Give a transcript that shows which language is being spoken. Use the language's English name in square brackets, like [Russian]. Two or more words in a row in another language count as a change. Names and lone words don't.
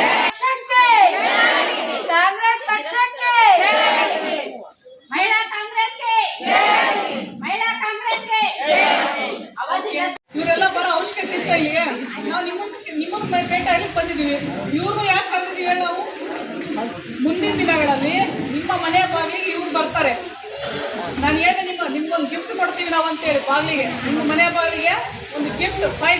[Hindi] कांग्रेस पक्ष के, महिला कांग्रेस के, महिला कांग्रेस के [Kannada] ಇವರೆಲ್ಲ ಬರೋ ಅವಶ್ಯಕತೆ ಇತ್ತ ಇಲ್ಲಿಗೆ? ನಾವು ನಿಮ್ಮ ಭೇಟಿಯಾಗಿ ಬಂದಿದ್ದೀವಿ. ಇವ್ರನ್ನು ಯಾಕೆ ಕರೆದಿದ್ದೀವಿ ಹೇಳಿ? ನಾವು ಮುಂದಿನ ದಿನಗಳಲ್ಲಿ ನಿಮ್ಮ ಮನೆ ಬಾಗಿಲಿಗೆ ಇವ್ರು ಬರ್ತಾರೆ. ನಾನು ಹೇಳಿದೆ ನಿಮ್ಗೊಂದು ಗಿಫ್ಟ್ ಕೊಡ್ತೀವಿ ನಾವು ಅಂತೇಳಿ ಬಾಗಿಲಿಗೆ, ನಿಮ್ಮ ಮನೆ ಬಾಗಿಲಿಗೆ ಒಂದು [English] gift file.